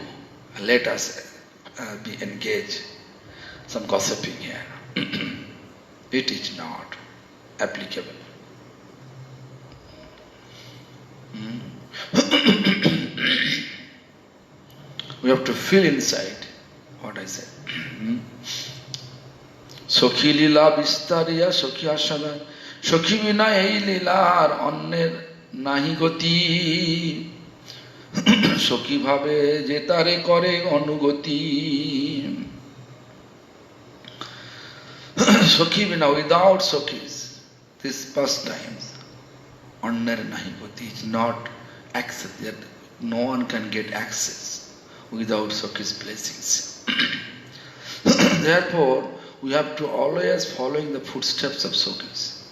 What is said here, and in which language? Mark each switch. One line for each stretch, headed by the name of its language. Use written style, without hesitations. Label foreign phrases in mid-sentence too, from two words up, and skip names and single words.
English: Let us be engaged. Some gossiping here. It is not applicable. We have to feel inside what I said.
Bangla: সখী লীলা বিস্তারিয়া সখী আস্বাদন সখী বিনা এই লীলার অন্যের নাহি গতি সখী ভাবে যেতারে করে অনুগতি. সখী বিনা,
English: without sokhis, this pastimes,
Bangla: অন্যের নাহি গতি
English: is not access. No one can get access without Sakhi's blessings. Therefore, we have to always following the footsteps of Sakhis.